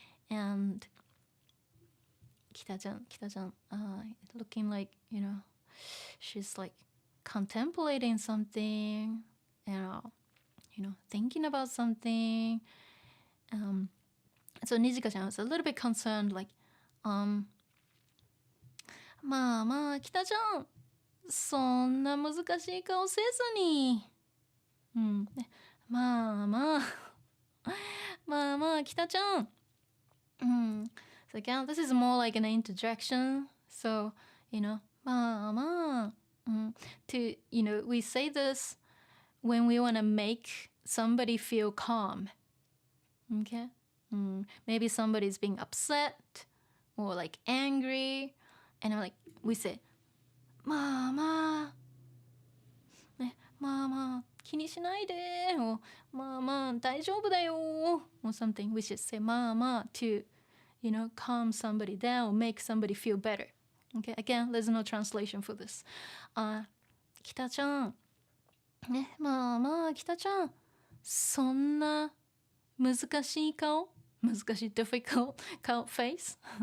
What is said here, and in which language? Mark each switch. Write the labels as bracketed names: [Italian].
[English] And Kita-chan, looking like, she's like contemplating something, thinking about something. So Nijika-chan was a little bit concerned, like, [Japanese] まあまあ、Kita-chan、そんな難しい顔せずに。まあまあ、まあまあ、Kita-chan。 [English] So again, this is more like an interjection. So, まあまあ、to, we say this when we want to make somebody feel calm. Okay? Maybe somebody's being upset or like angry. And we say, [Japanese] まあまあ、まあまあ、気にしないで。 or まあまあ、大丈夫だよ。 [English] or something. We should say まあまあ to, calm somebody down or make somebody feel better. Okay, again, there's no translation for this. Kita-chan. [Japanese] まあまあ、Kita-chan. そんな難しい顔難しい [English] difficult face.